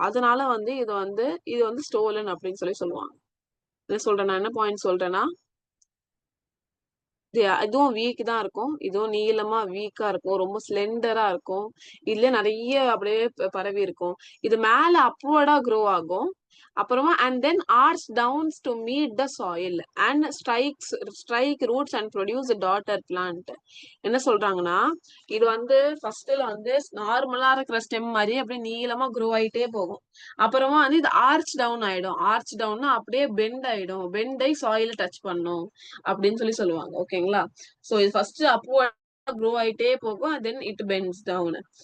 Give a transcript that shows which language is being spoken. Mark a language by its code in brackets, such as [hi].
[ta] அதனால வந்து இது வந்து ஸ்டோலன் அப்படின்னு சொல்லுவாங்க. என்ன சொல்றேன்? நான் என்ன பாயிண்ட் சொல்றேன்னா, இதுவும் வீக் தான் இருக்கும், இதுவும் நீளமா வீக்கா இருக்கும், ரொம்ப ஸ்லெண்டரா இருக்கும், இதுல நிறைய அப்படியே பரவி இருக்கும். இது மேல அப்வர்டா க்ரோ ஆகும், அப்புறமா [en] and then arch down to meet the soil and strike roots and produce a daughter plant. [ta] என்ன சொல்றாங்கன்னா இது வந்து ஃபர்ஸ்ட்ல வந்து நார்மலா இருக்கிற ஸ்டெம் மாதிரி அப்படியே நீளமா க்ரோ ஆயிட்டே போகும். அப்புறமா வந்து இது ஆர்ச் டவுன் ஆயிடும். ஆர்ச் டவுன்னா அப்படியே பெண்ட் ஆயிடும். பெண்ட் ஆகி சாயில டச் பண்ணும் அப்படின்னு சொல்லுவாங்க. ஓகேங்களா? சோ இது ஃபர்ஸ்ட் அப்வர்ட் க்ரோ ஆயிட்டே போகும். [en] Then it bends down.